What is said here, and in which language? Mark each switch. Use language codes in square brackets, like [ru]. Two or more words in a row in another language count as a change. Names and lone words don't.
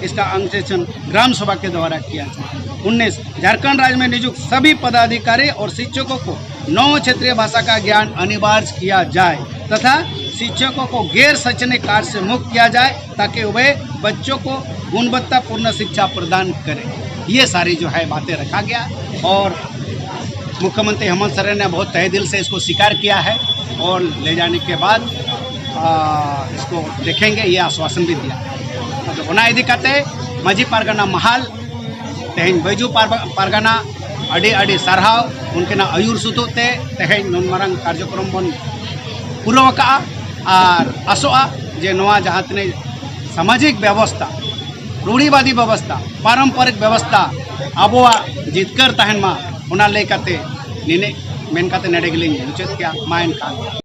[hi] इसका अंकेक्षण ग्राम सभा के द्वारा किया जाए। 19 झारखंड राज्य में नियुक्त सभी पदाधिकारी और शिक्षकों को 9 क्षेत्रीय भाषा का ज्ञान अनिवार्य किया जाए तथा शिक्षकों को गैर शैक्षणिक कार्य से मुक्त किया जाए ताकि वे बच्चों को गुणवत्तापूर्ण शिक्षा प्रदान करें। ये सारी जो है बातें रखा गया और मुख्यमंत्री हेमंत सोरेन ने बहुत तहे दिल से इसको स्वीकार किया है और ले जाने के बाद इसको देखेंगे, ये आश्वासन भी दिया। [sat] तो ओना इदी काते माजी पारगना महाल तेहन बैजू पारगना अड़ी अड़ी सारहाव उनके आयुर सुतुते तेहन नुन मारंग कार्यक्रम बन पूरा का और आसोआ जे नोआ जहाँ तने [hi] सामाजिक व्यवस्था, रूढ़ीवादी व्यवस्था, पारंपरिक व्यवस्था [sat] आबोआ जितकर तहन मा ओना लेकाते निने मेन काते नेडे गेलिंग मुचाद किया मा एनखान।